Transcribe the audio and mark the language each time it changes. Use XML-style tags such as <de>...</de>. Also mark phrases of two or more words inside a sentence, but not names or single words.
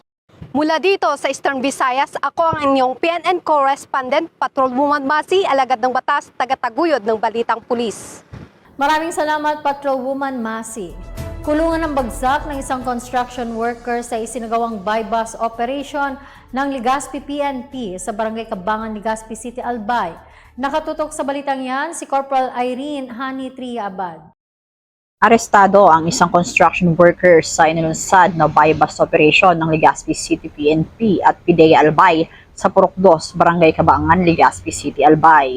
<tl>Mula dito sa Eastern Visayas, ako ang inyong PNN correspondent, Patrolwoman Masi, alagad ng batas, tagataguyod ng balitang pulis. Maraming salamat, Patrolwoman Masi. Kulungan ng bagsak ng isang</tl> <en>construction worker</en> <tl>sa isinagawang</tl> <en>buy-bus operation</en> <tl>ng Legazpi PNP sa Barangay Kabangan, Legazpi City, Albay. Nakatutok sa balitang yan si Corporal Irene Hani Tria Abad. Arestado ang isang</tl> <en>construction worker</en> <tl>sa inilunsad na</tl> <en>buy-bus operation</en> <tl>ng Legazpi City PNP at PDEA Albay sa Purok 2, Barangay Kabangan, Legazpi City, Albay.</tl>